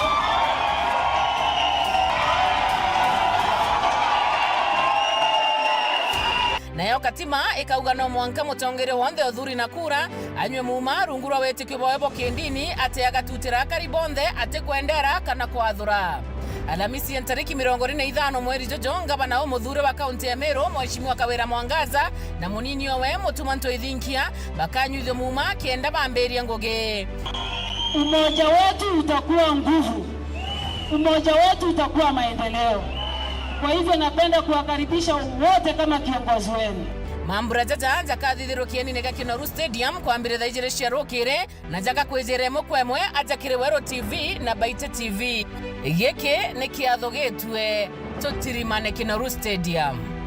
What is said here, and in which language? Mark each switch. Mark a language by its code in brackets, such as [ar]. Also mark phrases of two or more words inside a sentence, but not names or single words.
[mer] nayo katima ikauga no mwanka mutongere wonde uthuri na kura anywe muma rungurwa wetikio boebo kindini ate agatutira karibonde ate kwendera kana kwathura Alhamisi ya tariki 25 mweri Jojo ngabana wa muthure wa kaunti ya Meru Mheshimiwa Kawira Mwangaza na munini owe mutumanto ithinkia bakanyuithio muma kienda bamberia ngoge. [sw] Umoja wetu utakuwa nguvu, umoja wetu utakuwa maendeleo. Kwa hivyo napenda kuwakaribisha wote kama kiongozi wenu. [mer] Mambura jaja jakathithirwo kieni ga Kinoru Stadium kwambire thaijire cia rukire na jaka kwizire mukwemwe ajakire Wero TV na Baite TV. Giki ni kiatho gitwe tutirimane Kinoru Stadium.